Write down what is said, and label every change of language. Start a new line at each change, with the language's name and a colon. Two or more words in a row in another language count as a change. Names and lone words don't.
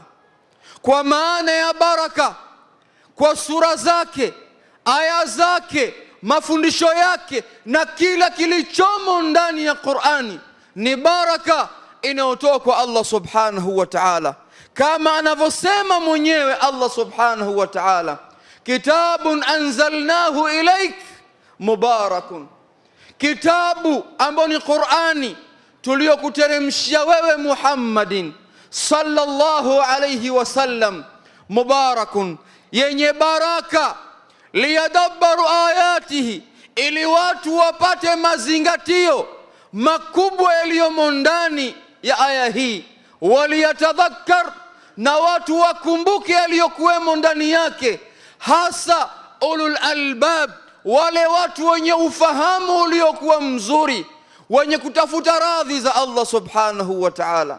Swahili: Kwa maana ya baraka, kwa sura zake, aya zake, mafundisho yake na kila kilichomo ndani ya Qur'ani ni baraka inayotoka kwa
Arabic: الله سبحانه وتعالى,
Swahili: kama anavyosema mwenyewe
Arabic: الله سبحانه وتعالى كتاب أنزلناه إليك مبارك,
Swahili: kitabu ambacho ni Qur'ani tuliyokuteremshia wewe
Arabic: محمد صلى الله عليه وسلم,
Swahili: mubarakun, yenye baraka,
Arabic: ليدبروا آياته,
Swahili: ili watu wapate mazingatio makubwa yaliyomo ndani ya aya hii, waliyatadhakkar, na watu wakumbuke yaliyokuwemo ndani yake, hasa
Arabic: أولو الألباب,
Swahili: wale watu wenye ufahamu uliokuwa mzuri, wenye kutafuta radhi za
Arabic: الله سبحانه وتعالى.